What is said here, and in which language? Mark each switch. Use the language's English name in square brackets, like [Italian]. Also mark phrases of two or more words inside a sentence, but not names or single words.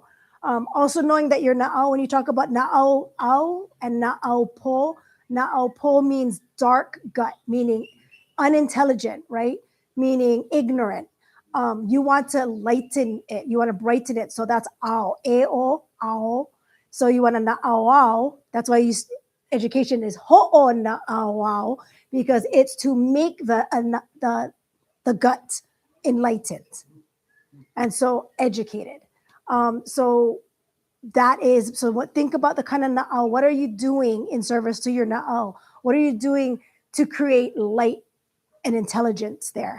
[English] Also knowing that your na'au, when you talk about [Hawaiian] na'au au [English] and [Hawaiian] na'au po [English] means dark gut, meaning unintelligent, right? meaning ignorant. You want to lighten it. You want to brighten it. So that's [Hawaiian] ao, ao, ao. [English] So you want to [Hawaiian] na ao ao. [English] That's why education is [Hawaiian] ho'o na ao ao, [English] because it's to make the gut enlightened, and so educated. So that is, so what, think about the kind of na'au. What are you doing in service to your na'au? What are you doing to create light and intelligence there?